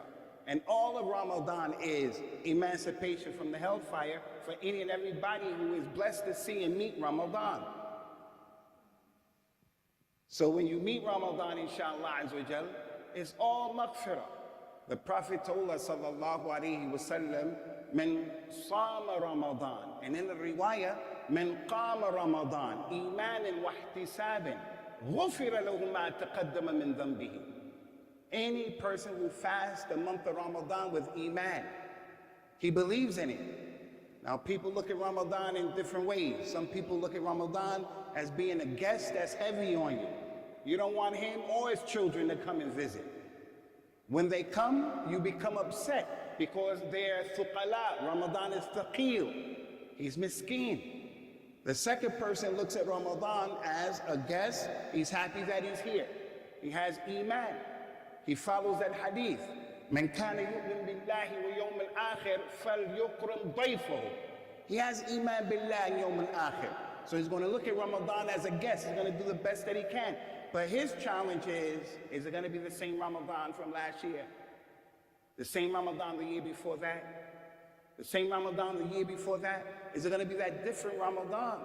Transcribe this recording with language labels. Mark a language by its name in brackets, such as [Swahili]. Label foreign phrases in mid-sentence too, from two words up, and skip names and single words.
[English] And all of Ramadan is emancipation from the hellfire for any and everybody who is blessed to see and meet Ramadan. So when you meet Ramadan, [Arabic] إن شاء الله عز وجل, [English] it's all maghfirah. The Prophet told us, [Arabic] صلى الله عليه وسلم، من صام رمضان. [English] And in the riwayah, [Arabic] من قام رمضان إيمانا واحتسابا غفر له ما تقدم من ذنبه. [English] Any person who fasts the month of Ramadan with iman, he believes in it. Now people look at Ramadan in different ways. Some people look at Ramadan as being a guest that's heavy on you. You don't want him or his children to come and visit. When they come, you become upset because they're thuqala. Ramadan is thaqil. He's miskeen. The second person looks at Ramadan as a guest. He's happy that he's here. He has iman. He follows that hadith. [Arabic] من كان يؤمن بالله ويوم الآخر فليكرم ضيفه. [English] He has [Arabic] إيمان بالله [English] and [Arabic] يوم الآخر. [English] So he's going to look at Ramadan as a guest. He's going to do the best that he can. But his challenge is it going to be the same Ramadan from last year? The same Ramadan the year before that? The same Ramadan the year before that? Is it going to be that different Ramadan?